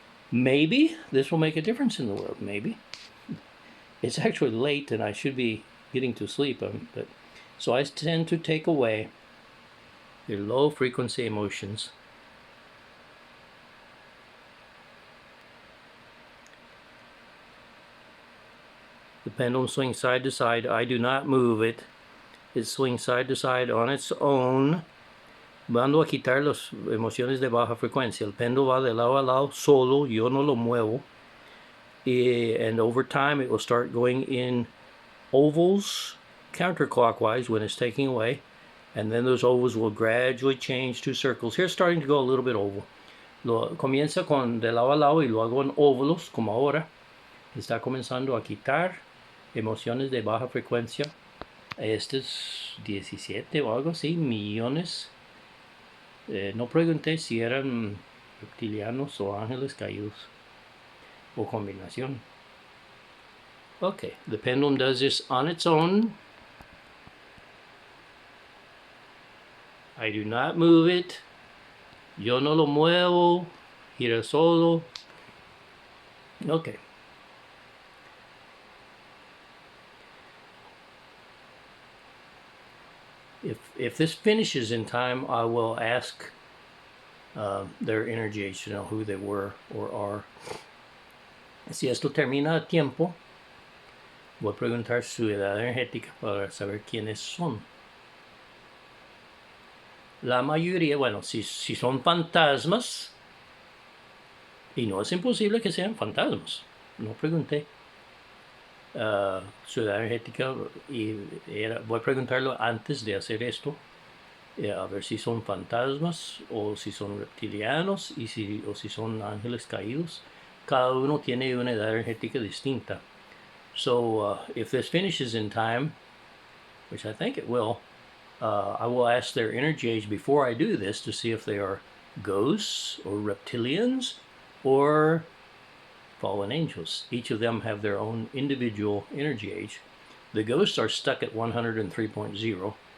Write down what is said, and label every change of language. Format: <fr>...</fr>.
<en>Maybe this will make a difference in the world, maybe. It's actually late and I should be getting to sleep, but so I tend to take away their low frequency emotions. The pendulum swings side to side. I do not move it. It swings side to side on its own.</en> <es>Mando a quitar las emociones de baja frecuencia. El péndulo va de lado a lado solo. Yo no lo muevo.</es> <en>And over time, it will start going in ovals counterclockwise when it's taking away. And then those ovals will gradually change to circles. Here's starting to go a little bit oval.</en> <es>Comienza con de lado a lado y lo hago en óvalos, como ahora. Está comenzando a quitar emociones de baja frecuencia. Este es 17 o algo así, millones. No pregunté si eran reptilianos o ángeles caídos o combinación.</es> <en>Okay, the pendulum does this on its own. I do not move it.</en> <es>Yo no lo muevo. Gira solo.</es> <en>Okay. If this finishes in time, I will ask their energy age to know who they were or are.</en> <es>Si esto termina a tiempo, voy a preguntar su edad energética para saber quiénes son. La mayoría, bueno, si son fantasmas, y no es imposible que sean fantasmas, no pregunté. Su edad energética voy a preguntarlo antes de hacer esto, a ver si son fantasmas o si son reptilianos o si son ángeles caídos. Cada uno tiene una edad energética distinta.</es> <en>So if this finishes in time, which I think it will, I will ask their energy age before I do this to see if they are ghosts or reptilians or fallen angels. Each of them have their own individual energy age. The ghosts are stuck at 103.0.</en>